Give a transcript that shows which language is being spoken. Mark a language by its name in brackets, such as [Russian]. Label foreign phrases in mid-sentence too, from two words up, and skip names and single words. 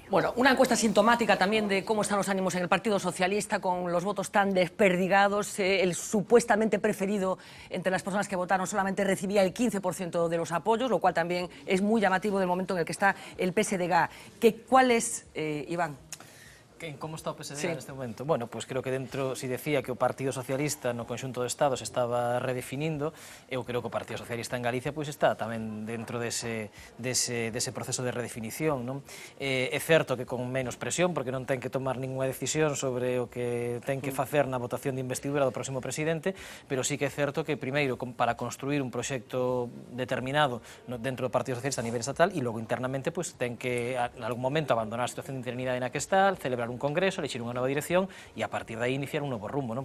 [Spanish] Bueno, una encuesta sintomática también de cómo están los ánimos en el Partido Socialista, con los votos tan desperdigados. El supuestamente preferido entre las personas que votaron solamente recibía el 15% de los apoyos, lo cual también es muy llamativo del momento en el que está el PSDG. ¿Cuál es, Iván? [Galician] Como está o PSD neste momento? Bueno, pois creo que dentro, si decía que o Partido Socialista no conxunto do Estado se estaba redefinindo, eu creo que o Partido Socialista en Galicia pois está tamén dentro dese proceso de redefinición, non? É certo que con menos presión, porque non ten que tomar ninguna decisión sobre o que ten que facer na votación de investidura do próximo presidente, pero sí que é certo que primeiro para construir un proxecto determinado dentro do Partido Socialista a nivel estatal e logo internamente pois ten que en algún momento abandonar a situación de interinidade na que está, celebrar un congreso, elegir unha nova dirección e a partir de aí iniciar un novo rumbo, non?